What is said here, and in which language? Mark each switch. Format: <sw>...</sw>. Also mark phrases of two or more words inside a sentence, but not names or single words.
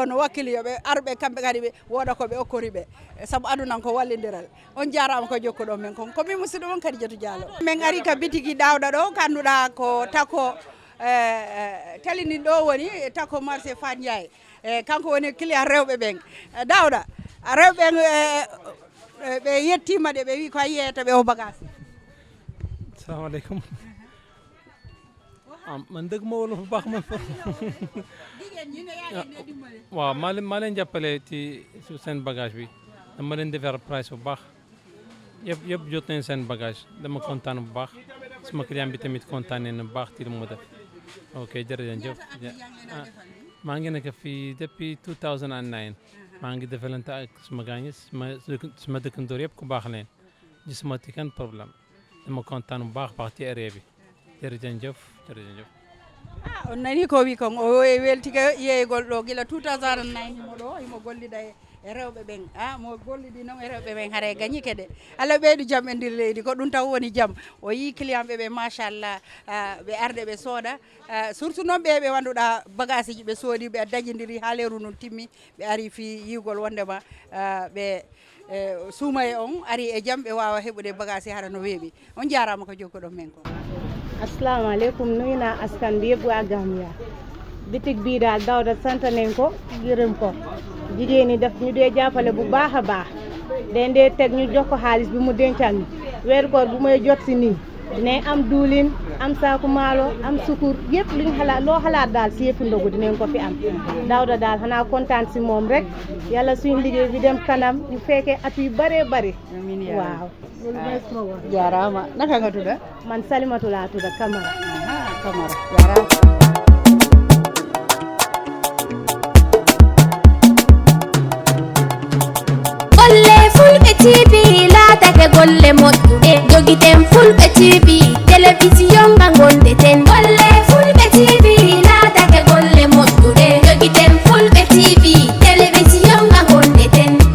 <ff>no wakkili yoɓe arɓe kamɓe kadi ɓe woda koɓe okkori ɓe saabu adunan ko wallidiral on jarama ko jokkuɗo men kon komin musidɗo on kadi Diatou Diallo min ari ka bitigi Dawda ɗo kanduɗa ko tako talinin ɗo woni tako marché Fandiaye kanko woni client rewɓe ɓen Dawda rewɓe ɓe yettima de ɓe wi ko yeyata ɓe o bagage</ff> <wo>assalamu aleykum man dëgg ma wala fu baax man waaw maa leen jàppale ci seen bagage bi dama leen defar price bu baax yëpp jot nañ seen bagage dama kontaan bu baax suma client bi tamit kontaanee na bu baax ci li mu def ok jërëjëf maa ngi nekk fii depuis 2009 maa ngi defalante ak suma gaañi suma dëkkandoor yëpp ku baax leen gisuma ci kenn problème dama kontaan bu baax ci area bi jërëjëf</wo> <ff>on nani ko wi kon o weltike yeeygol ɗo gila 2009 himo ɗo himo gollida e rewɓe ɓen mo gollidi noon e rewɓe ɓen haara gañike de Allah ɓeydu jaam e ndir leydi ko ɗum taw woni jaam o yi client ɓe machallah ɓe arde ɓe sooda surtout noon ɓe wanduɗa bagage ji ɓe soodi ɓe dañidiri ha lewru nun timmi ɓe ari fi yigol wondema ɓe suuma e on ari e jaam ɓe wawa heɓude bagage hara no weeɓi on jarama ko jokkuɗon men ko</ff> <wo>assalamu aleykum nuyu naa askan bi yëpp waa Gambia bitig bii daal Dawda sant nañ ko gërëm ko jigéen ñi daf ñu dee jàppale bu baax a baax den dee teg ñu jox ko xaalis bi mu dencal ñu weeru koor bu may jot si nii dinañ am duulin am saaku maalo am sukur yëpp luñ xalaat loo xalaat daal si yëpp ndogu dinañ ko fi am Dawda daal xanaa kontaan si moom rek yàlla suñu liggéey bi dem kanam ñu fekkee at yu bëree bëri waaw jarama naka nga tudda man Salimatu laa tudda Camara</wo> <ff>Camara jarama golle Fulɓe TV laatake golle moƴƴuɗe jogiten Fulɓe TV télévision nga gondeten golle Fulɓe TV laatake golle moƴƴuɗe jogiten Fulɓe TV télévision nga gondeten</ff>